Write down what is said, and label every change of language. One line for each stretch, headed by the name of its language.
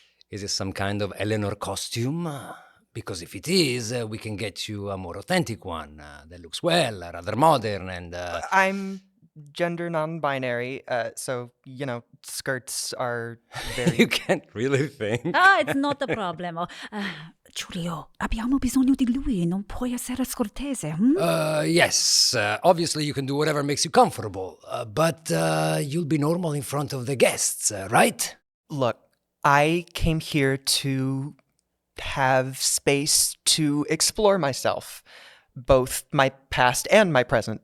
English: Is it some kind of Eleanor costume? Because if it is, we can get you a more authentic one that looks well, rather modern, and... I'm gender non-binary, so, skirts are very... You can't really think. It's not a problem.
Italian: Giulio, abbiamo bisogno di lui, non puoi essere scortese.
English: Yes, obviously you can do whatever makes you comfortable, but you'll be normal in front of the guests, right? Look, I came here to have space to explore myself, both my past and my present.